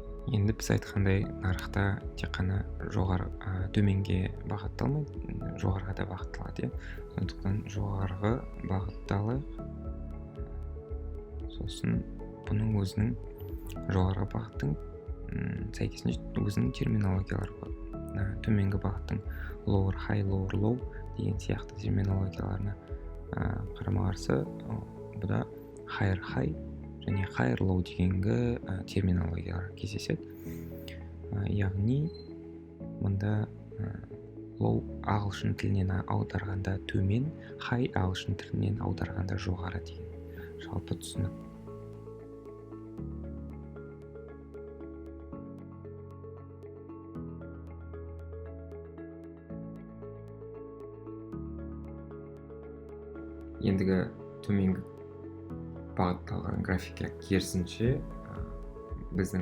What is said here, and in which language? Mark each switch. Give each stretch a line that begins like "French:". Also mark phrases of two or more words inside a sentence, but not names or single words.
Kazakh: Енді біз айтқандай нарықта тек қана төменге бағытталмайды, жоғарыға да бағытталады, сондықтан жоғарғы бағытталайық. Сосын бұның өзінің жоғарғы бағыттың сәйкесінше өзінің терминологиялары болады. Төменгі бағыттың
English: lower high, lower low
Kazakh: деген сияқты терминологияларына қарама-қарсы бұда
English: higher high
Kazakh: және
English: higher low
Kazakh: дегенгі терминологиялар кездеседі. Яғни мұнда low ағылшын тілінен аударғанда төмен, high ағылшын тілінен аударғанда жоғары деген жалпы түсінік. Ендігі төменгі бағытталған графикке керісінше біздің